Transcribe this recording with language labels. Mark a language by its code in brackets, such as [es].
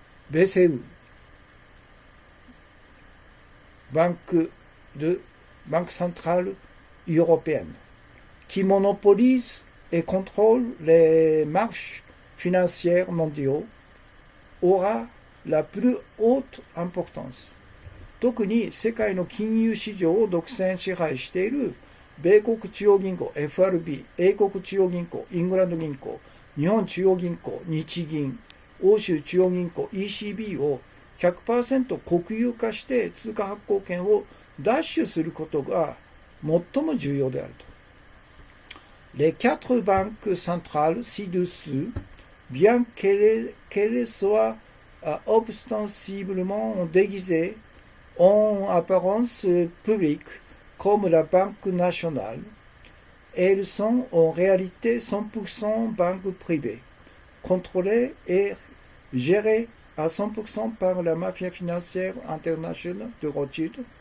[fr] BCE, Banque centrale européenne, qui monopolise et contrôle les marchés financiers mondiaux, aura la plus haute importance。 [ja] 特に世界の金融市場を独占支配している米国中央銀行 FRB、英国中央銀行、イングランド銀行、日本中央銀行、日銀、欧州中央銀行 ECB を 100% 国有化して通貨発行権を奪取することが最も重要であると。 [fr] Les quatre banques centrales ci-dessous, bien qu'elles soient ostensiblement déguisées en apparence publique comme la Banque nationale, elles sont en réalité 100% banques privées, contrôlées et gérées à 100% par la mafia financière internationale de Rothschild.